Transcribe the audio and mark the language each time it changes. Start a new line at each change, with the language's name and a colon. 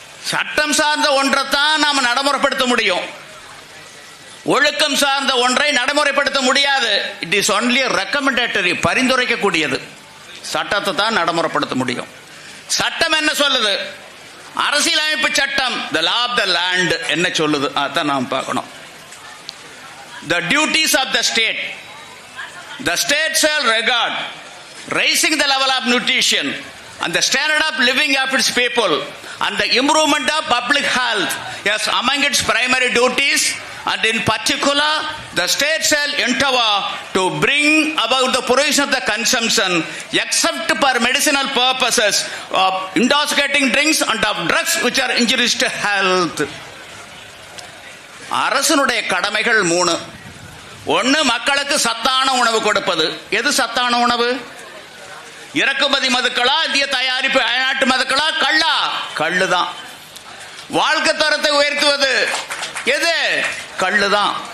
Tamil: சட்டம் சார்ந்த ஒன்றைத்தான் நாம் நடைமுறைப்படுத்த முடியும், ஒழுக்கம் சார்ந்த ஒன்றை நடைமுறைப்படுத்த முடியாது.
English: it is only recommendatory,
Tamil: பரிந்துரைக்கக்கூடியது. சட்டத்தை தான் நடைமுறைப்படுத்த முடியும். சட்டம் என்ன சொல்லுது? அரசியலமைப்பு சட்டம்,
English: the law of the land
Tamil: என்ன சொல்லுது? அதான் நாம் பார்க்கணும்.
English: The duties of the state. The state shall regard raising the level of nutrition and the standard of living of its people and the improvement of public health as among its primary duties, and in particular the state shall endeavor to bring about the prohibition of the consumption except for medicinal purposes of intoxicating drinks and of drugs which are injurious to health.
Tamil: அரசனுடைய கடமைகள் 3. ஒன்று, மக்களுக்கு சத்தான உணவு கொடுப்பது. எது சத்தான உணவு? இறக்குமதி மதுக்களா, இந்திய தயாரிப்பு அயல்நாட்டு மதுக்களா, கள்ளா? கள்ளுதான். வாழ்க்கை தரத்தை உயர்த்துவது எது? கள்ளுதான்.